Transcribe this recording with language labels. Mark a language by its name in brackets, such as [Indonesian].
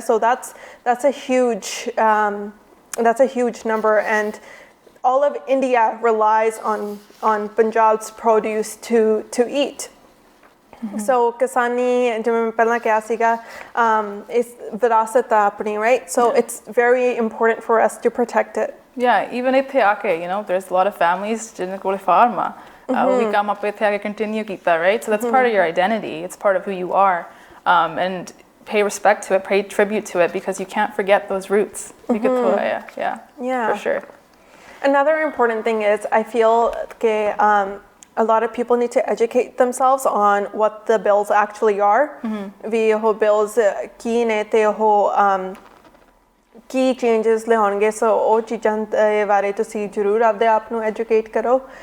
[English] So that's a huge number and all of India relies on Punjab's produce to eat. [Punjabi] So ਕਿਸਾਨੀ ਜਿਵੇਂ ਮੈਂ ਪਹਿਲਾਂ ਕਿਹਾ ਸੀਗਾ ਇਸ ਵਿਰਾਸਤ ਆ ਆਪਣੀ, right? [English] So it's very important for us to protect it. Yeah, even [Punjabi] ਇੱਥੇ ਆ ਕੇ, [English] you know, there's a lot of families [Punjabi] ਜਿਹਨਾਂ ਕੋਲ farm ਆ, [English] we come up ਇੱਥੇ ਆ ਕੇ continue ਕੀਤਾ, right? So that's part of your identity, it's part of who you are, and pay respect to it, pay tribute to it, because you can't forget those roots. Yeah, for sure. Another important thing is I feel that a lot of people need to educate themselves on what the bills actually are. [Punjabi] We ho bills ki ne te ho Ki changes ਲਿਆਉਣਗੇ, ਸੋ ਉਹ ਚੀਜ਼ਾਂ ਦੇ ਬਾਰੇ ਤੁਸੀਂ ਜ਼ਰੂਰ ਆਪਦੇ ਆਪ ਨੂੰ educate ਕਰੋ।